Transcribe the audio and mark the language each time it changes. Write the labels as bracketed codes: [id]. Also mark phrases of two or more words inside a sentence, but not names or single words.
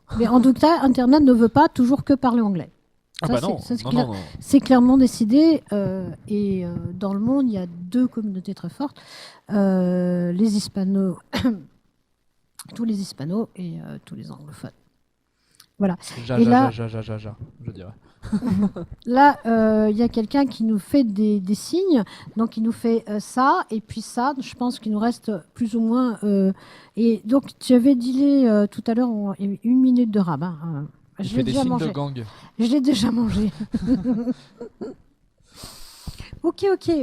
[fr] Mais en tout cas, Internet ne veut pas toujours que parler anglais. C'est clairement décidé. Et dans le monde, il y a deux communautés très fortes. Les hispanos, tous les hispanos et tous les anglophones. Voilà. Ja, Et ja, là- ja, ja, ja, ja, je dirais. Là, il y a quelqu'un qui nous fait des signes, donc il nous fait ça, et puis ça, je pense qu'il nous reste plus ou moins... et donc, tu avais dit tout à l'heure, 1 minute de rab. Hein. Il Je fait l'ai des déjà signes de mangé. gang. Je l'ai déjà mangé. Ok, ok.